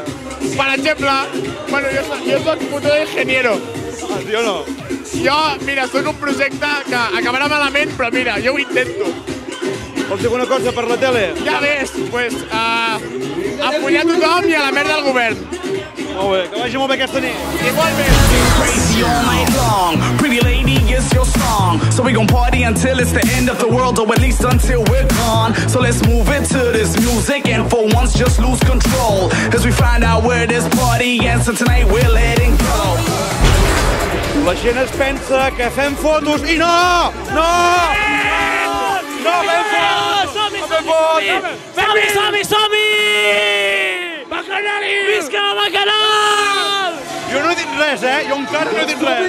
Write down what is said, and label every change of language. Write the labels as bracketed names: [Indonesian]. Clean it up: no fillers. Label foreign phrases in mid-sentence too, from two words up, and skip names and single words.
[Catalan] Per exemple, bueno, jo soc [Spanish] puto ingeniero. [Catalan] Ah, sí o no? Jo, mira, soc un projecte que acabarà malament, però mira, jo ho intento. Vols dir alguna cosa per la tele? Ja ves, [Spanish] pues, apoyar [Catalan] tothom i a la merda del govern. Molt bé, que vagi molt bé aquesta nit. Igualment. [English] Crazy all night long. Pretty lady is your song. So we gon' party until it's the end of the world, or at least until we're gone. So let's move it to this music and for once just lose control as we find out where this party ends. So tonight we're letting go. [Catalan] La gent es pensa que fem fotos i no! No! No fem fotos! Som-hi, No fem fotos! som-hi! Bacanali! Visca la Bacanal! Jo no he dit res, Jo encara no he dit res.